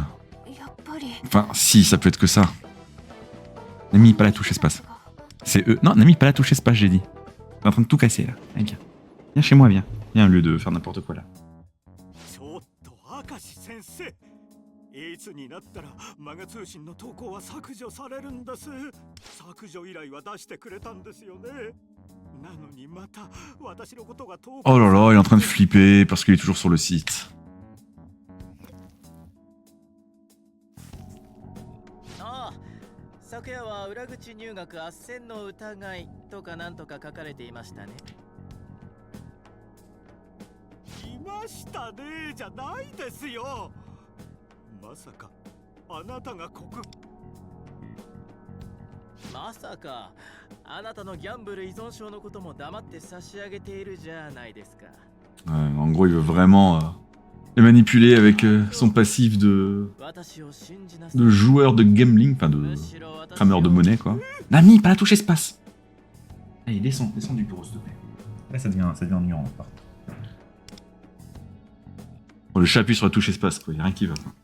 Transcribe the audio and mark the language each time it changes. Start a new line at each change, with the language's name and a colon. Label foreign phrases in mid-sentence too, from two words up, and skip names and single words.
French: Enfin, si, ça peut être que ça. Nami, pas la touche espace. C'est eux. Non, Nami, pas la touche espace, j'ai dit. T'es en train de tout casser là. Allez, viens. Viens chez moi, viens. Viens au lieu de faire n'importe quoi là.
Japanese: いつになったらマガ通信の投稿は削除されるんです。削除依頼は出してくれたんですよね。なのにまた私のことが投稿。
French: Oh là là, il est en train de flipper parce qu'il est toujours sur le site.
Japanese: ああ、昨夜は裏口入学斡旋の疑いとかなんとか書かれていましたね。いましたねじゃないですよ。まさかあなたが国まさかあなたのギャンブル依存症のことも黙って差し上げているじゃないですか。
French: En gros, il veut vraiment les manipuler avec son passif de joueur de gambling, enfin de crameur de monnaie quoi. Nami, pas la touche espace. Allez, descends du bureau s'il te plaît. Là, ça devient ennuyant. Bon, le chat appuie sur la touche espace quoi, y a rien qui va.